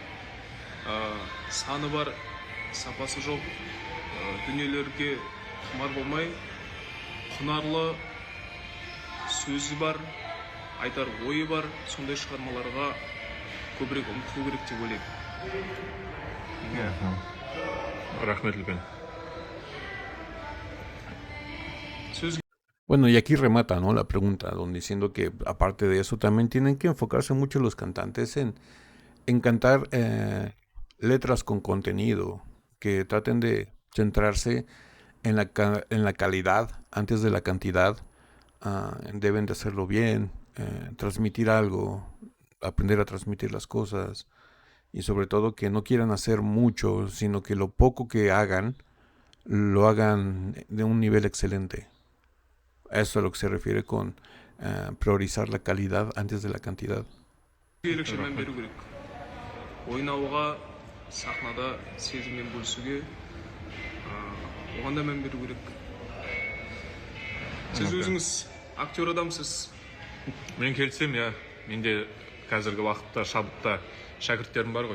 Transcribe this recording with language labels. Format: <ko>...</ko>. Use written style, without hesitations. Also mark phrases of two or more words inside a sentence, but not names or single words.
<kk>Саны бар, сапасы жоқ дүниелерге құмар болмай, құнарлы сөзі бар, айтар ойы бар, сондай шығармаларға көбірек ұмтылу керек деп ойлаймын. Рахмет үлкен.</kk> <es>Bueno, y aquí remata, ¿no?, la pregunta, donde diciendo que aparte de eso también tienen que enfocarse mucho los cantantes en cantar letras con contenido, que traten de centrarse en la calidad antes de la cantidad. Deben de hacerlo bien, transmitir algo, aprender a transmitir las cosas y sobre todo que no quieran hacer mucho, sino que lo poco que hagan, lo hagan de un nivel excelente. Eso es a lo que se refiere con priorizar la calidad antes de la cantidad.</es> <kk>Ерекше мән беру керек. Ойнауға, сахнада сезіммен бөлісуге, оған да мән беру керек. Сіз өзіңіз актер адамсыз. Мен келсем, менде қазіргі уақытта шабытта шәкірттерім бар ғой.</kk>